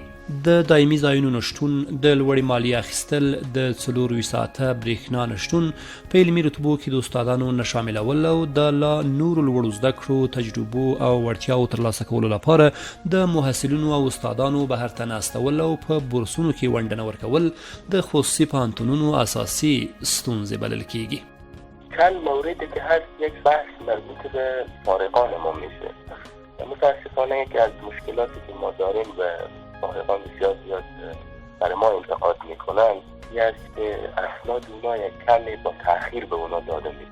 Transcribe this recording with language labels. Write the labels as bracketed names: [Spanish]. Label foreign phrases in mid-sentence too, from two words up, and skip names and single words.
[Pashto] د دایمي ځایونو نشتون، د لوړې مالیې اخیستل، د 24 ساعته برېښنا نشتون، په علمي رتبو کې د استادانو نه شاملول او د لا نورو لوړو زده کړو تجربو او وړتیاو ترلاسه کولو لپاره د محصلینو او استادانو بهر ته ناستول او په بورسونو کې ونډه ورکول د خصوصي پوهنتونونو اساسي ستونزې بلل کیږي. [Persian] چند موردی که هست، یک بحث مربوط به فارغان ما میشه. متاسفانه یکی از مشکلاتی که ما داریم و فارغان بسیار زیاد برای ما انتقاد میکنن این است که اسناد اونا یک کمی با تأخیر به اونا داده میشه.